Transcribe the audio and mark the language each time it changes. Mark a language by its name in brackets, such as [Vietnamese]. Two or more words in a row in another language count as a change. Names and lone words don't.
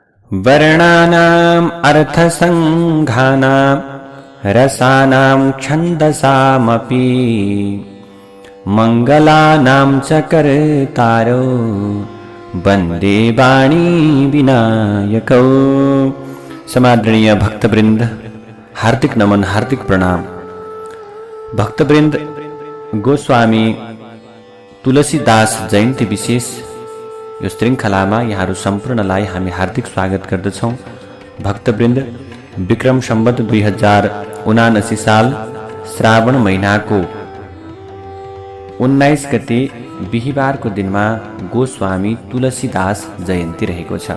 [Sanskrit] वर्णानाम् अर्थसङ्घानां रसानां छन्दसामपि मङ्गलानां च कर्तारो वन्दे वाणी विनायकौ। [Nepali] समादरणीय भक्तवृंद, हार्दिक नमन, हार्दिक प्रणाम। भक्तवृंद, गोस्वामी तुलसीदास जयन्ती विशेष यो श्रृङ्खलामा यहाँहरू सम्पूर्णलाई हामी हार्दिक स्वागत गर्दछौँ। भक्तवृन्द, विक्रम सम्वत 2079 साल श्रावण महिनाको 19 गते बिहिबारको दिनमा गोस्वामी तुलसीदास जयन्ती रहेको छ।